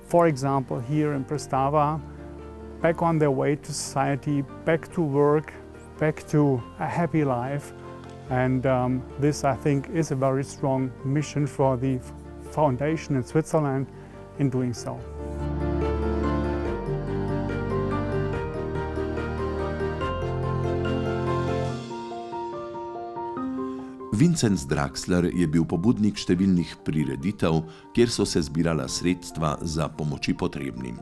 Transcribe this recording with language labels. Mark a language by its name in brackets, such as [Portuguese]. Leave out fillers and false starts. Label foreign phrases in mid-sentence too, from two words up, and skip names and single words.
[English] For example, here in Prestava, back on their way to society, back to work, back to a happy life. And this, I think, is a very strong mission for the foundation in Switzerland in doing so. [Slovenian] Vincenz Draxler je bil pobudnik številnih prireditev, kjer so se zbirala sredstva za pomoči potrebnim.